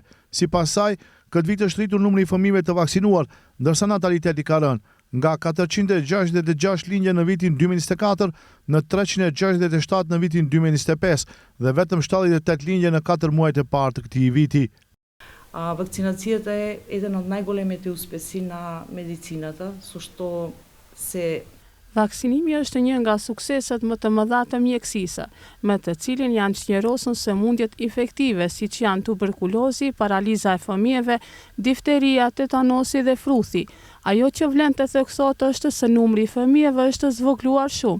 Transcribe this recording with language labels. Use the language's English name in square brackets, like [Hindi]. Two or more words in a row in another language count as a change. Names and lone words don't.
[Albanian] Sipas saj, këtë vit është rritur numri i fëmijëve të vaksinuar, ndërsa nataliteti ka rënë nga 466 lindje në vitin 2024 në 367 në vitin 2025 dhe vetëm 78 lindje në 4 muajt e parë të këtij viti. [Bulgarian] Vakцинацията е един от най-големите успеси на медицината, защото се [Albanian] Vaksinimi është një nga sukseset më të mëdha të mjekësisë, me të cilin janë çnjerosur sëmundjet infektive, siç janë tuberkulozi, paraliza e fëmijëve, difteria, tetanosi dhe fruthi. Ajo që vlen të theksohet është se numri i fëmijëve është zvogluar shumë.